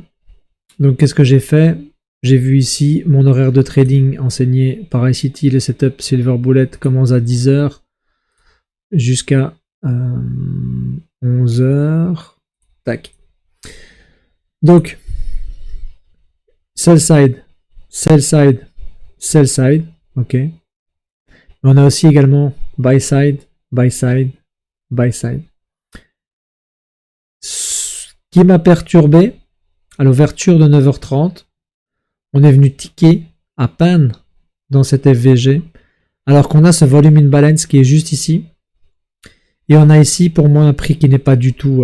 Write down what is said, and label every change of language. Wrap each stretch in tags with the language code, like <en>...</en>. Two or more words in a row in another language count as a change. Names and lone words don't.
<fr>Donc, qu'est-ce que j'ai fait? J'ai vu ici mon horaire de trading enseigné par ICT, le setup Silver Bullet commence à 10h jusqu'à 11h. Tac. Donc,</fr> <en>sell side, sell side, sell side,</en> <fr>ok. On a aussi également</fr> <en>buy side, buy side, buy side.</en> <fr>Ce qui m'a perturbé, à l'ouverture de 9h30, on est venu ticker à peine dans cet FVG, alors qu'on a ce volume in balance qui est juste ici. Et on a ici, pour moi, un prix qui n'est pas du tout...</fr>